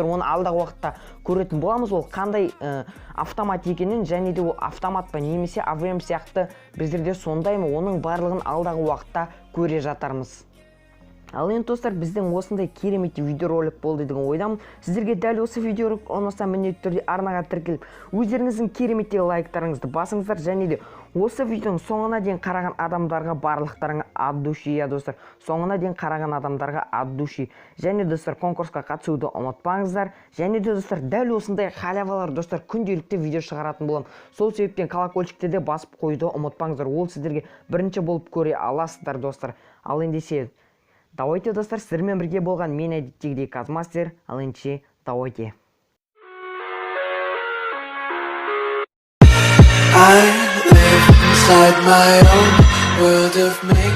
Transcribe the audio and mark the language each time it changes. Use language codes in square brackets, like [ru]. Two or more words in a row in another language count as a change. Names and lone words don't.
[kk] Оны алдағы уақытта көретін боламыз. Ол қандай автомат екенін, және де ол автомат па немесе АВМ сияқты біздерде сондаймы, оның барлығын алдағы уақытта көре жатармыз. Ал енді достар, біздің осындай керемет видеоролик болды деген ойдамын. Сіздерге дәл осы видеоролик ұнаса міндетті түрде арнаға тіркеліп, өздеріңіздің кереметтегі лайктарыңызды басыңыздар, және де осы видеоның соңына дейін қараған адамдарға барлықтарыңа [ru] от души, [kk] я достар. Соңына дейін қараған адамдарға [ru] от души. [kk] Және достар, конкурсқа қатысуды ұмытпаңыздар. Және де достар, дәл осындай халявалар достар күнделікті видео шығаратын боламын. Сол себептен колокольчикті де басып қойды ұмытпаңыздар. Ол сіздерге бірінші болып көре аласыздар достар. Ал ендеше давайте достар, сіздермен бірге болған мен әдеттегідей Qaz Master. Ал ендеше давайте. [en] I live inside my own world of